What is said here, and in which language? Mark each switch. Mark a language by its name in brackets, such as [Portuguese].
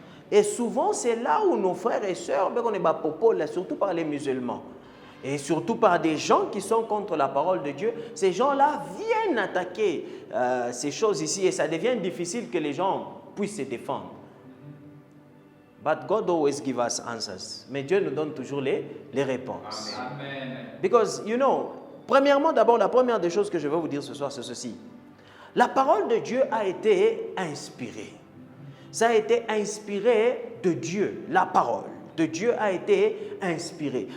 [French] Et souvent c'est là où nos frères et sœurs, on est popo, surtout par les musulmans, et surtout par des gens qui sont contre la parole de Dieu, ces gens-là viennent attaquer ces choses ici et ça devient difficile que les gens puissent se défendre. [English] But God always gives us answers. [French] Mais Dieu nous donne toujours les réponses. Amen. [English] Because, you know, [French] premièrement, d'abord, la première des choses que je vais vous dire ce soir, c'est ceci. La parole de Dieu a été inspirée. Ça a été inspiré de Dieu, la parole de Dieu a été inspirée.